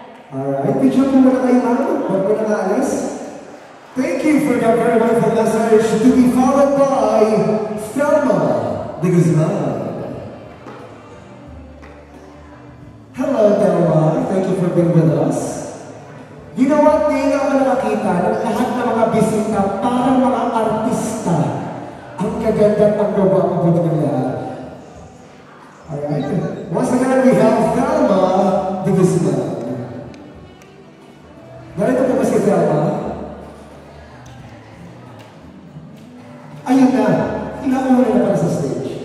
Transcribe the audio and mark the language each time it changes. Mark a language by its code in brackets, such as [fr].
[tl] Alright, picture po muna kayo, ma'am. Huwag mo na naalis. [en] Thank you for that very wonderful message, to be followed by Thelma de Guzman. Hello, Thelma. Thank you for being with us. You know what? [tl] Ngayon ako nakakita ng lahat ng mga bisita parang mga artista. Ang kaganda ang gawa ko po ng lahat. [en] Alright. Once again, we have Thelma de Guzman. [tl] Narito po ba si Thelma? Ayun na. Inauna na para sa stage.